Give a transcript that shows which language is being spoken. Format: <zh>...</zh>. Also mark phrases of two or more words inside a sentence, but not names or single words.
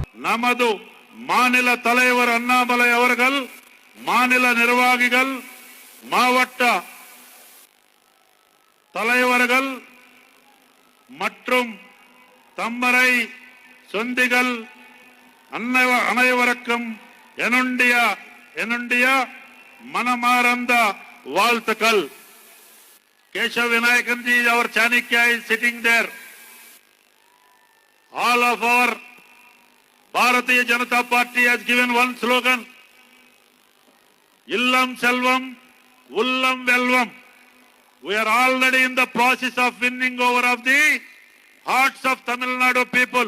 <ta>நமது மாநில தலைவர் அண்ணாமலை அவர்கள், மாநில நிர்வாகிகள், மாவட்ட தலைவர்கள் மற்றும் தம்மரை சொந்திகள் அனைவருக்கும் என்னுடைய மனமார்ந்த வாழ்த்துக்கள்.</ta> <en>Keshav Vinayakan ji, our Chanakya is sitting there. All of our Bharatiya Janata Party has given one slogan:</en> <ta>இல்லம் செல்வம், உள்ளம் வெல்வம்.</ta> <en>We are already in the process of winning over of the hearts of Tamil Nadu people.</en>